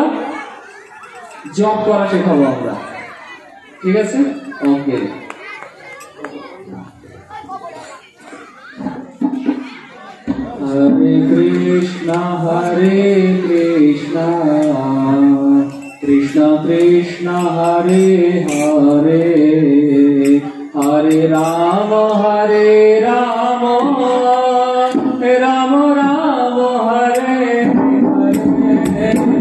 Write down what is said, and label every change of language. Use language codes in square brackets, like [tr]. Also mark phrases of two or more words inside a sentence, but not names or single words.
[bn] জপ করা শেখাবো আমরা, ঠিক আছে? ওকে। [sa] হরে কৃষ্ণ কৃষ্ণ কৃষ্ণ হরে হরে, হরে রাম রাম রাম হরে হরে।